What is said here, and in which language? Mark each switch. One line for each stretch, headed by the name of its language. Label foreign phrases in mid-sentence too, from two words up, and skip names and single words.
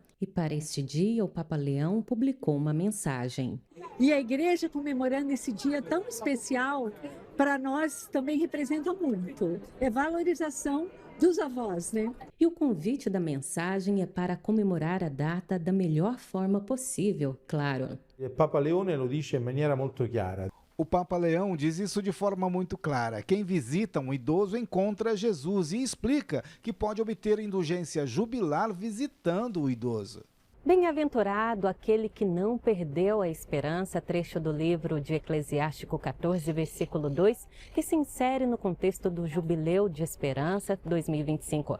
Portuguese: E para este dia, o Papa Leão publicou uma mensagem. E a igreja comemorando esse dia tão especial, para nós também representa muito. É valorização dos avós, né? E o convite da mensagem é para comemorar a data da melhor forma possível, claro.
Italian: O Papa Leone lo dice in maniera molto chiara.
Portuguese: O Papa Leão diz isso de forma muito clara. Quem visita um idoso encontra Jesus e explica que pode obter indulgência jubilar visitando o idoso. Bem-aventurado aquele que não perdeu a esperança, trecho do livro de Eclesiástico 14, versículo 2, que se insere no contexto do Jubileu de Esperança 2025.